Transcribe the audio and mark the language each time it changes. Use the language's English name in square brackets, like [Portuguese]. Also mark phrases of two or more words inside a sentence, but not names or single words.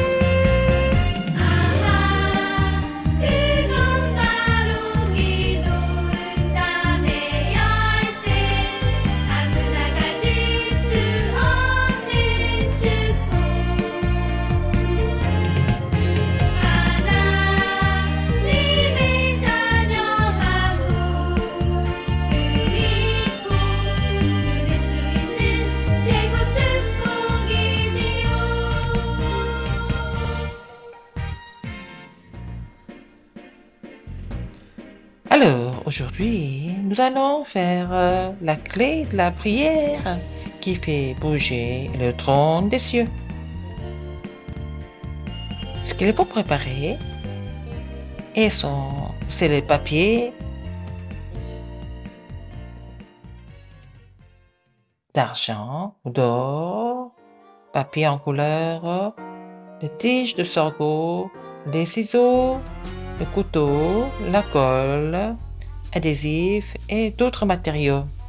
[Korean] 아하 그건 바로 기도 응답의 열쇠 아무나 가질 수 없는 축복 하나님의 자녀가 볼 수 있고 누릴 수 있는 최고 축복이지요. [French] Alors, aujourd'hui, nous allons faire la clé de la prière qui fait bouger le trône des cieux. Ce qu'il faut préparer, c'est le papier d'argent ou d'or, papier en couleur, des tiges de sorgho, des ciseaux, le couteau, la colle, adhésif et d'autres matériaux.